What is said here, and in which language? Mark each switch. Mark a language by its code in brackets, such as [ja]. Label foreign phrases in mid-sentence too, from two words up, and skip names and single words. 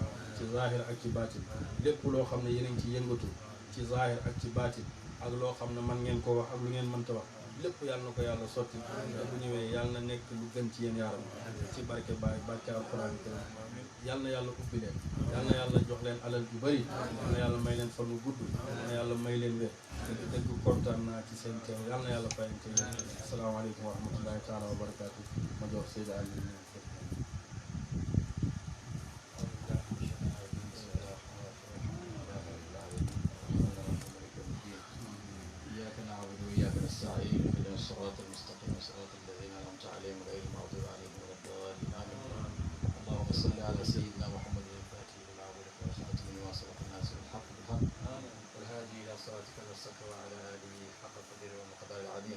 [wo] ci zaahir ak ci baati lépp loo xam ne yéen a ngi ci yëngatu ci zaahir ak ci baati ak loo xam ne man ngeen koo wax ak lu ngeen mënta wax lépp yàlla na ko yàlla sotti te bu ñëwee yàlla na nekk lu gën ci yéen yaaram ci barke Baay barke alquran yàlla na yàlla ubbi leen yàlla na yàlla jox leen alal ju bëri yàlla na yàlla may leen fan wu gudd yàlla na yàlla may leen wér dëgg kontaan naa ci seen teew yàlla na yàlla fayante yéen [ar] السلام عليكم ورحمة الله تعالى وبركاته [wo] ma jox Seyda Aliou [ar] الصراط المستقيم صراط الذين أنعمت عليهم غير المغضوب عليهم ولا الضالين آمين اللهم صل على سيدنا محمد الهادي إلى صراطك المستقيم وعلى آله حق قدره ومقدار العظيم.